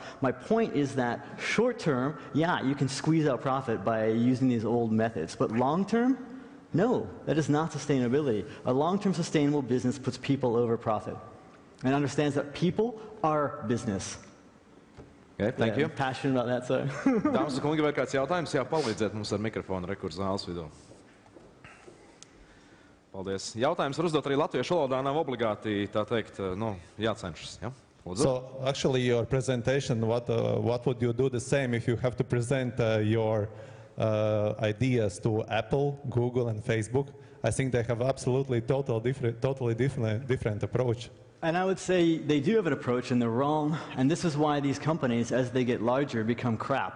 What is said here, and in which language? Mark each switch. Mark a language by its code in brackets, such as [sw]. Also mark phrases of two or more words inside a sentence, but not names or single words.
[en] My point is that short term, yeah, you can squeeze out profit by using these old methods. But long term, no, that is not sustainability. A long-term sustainable business puts people over profit and understands that people are business. Okay, thank you. I'm passionate about that, so. [lv] Dāmas un kungi, vai kāds jautājums? Jā, palīdziet mums ar mikrofonu rekurs zāles vidū. Paldies. Jautājums var uzdot arī latviešu valodā, nav obligāti, tā teikt, jācenšas. Ja? [en] So, actually, your presentation, what would you do the same if you have to present your ideas to Apple, Google, and Facebook? I think they have absolutely totally different approach. And I would say they do have an approach, and they're wrong. And this is why these companies, as they get larger, become crap.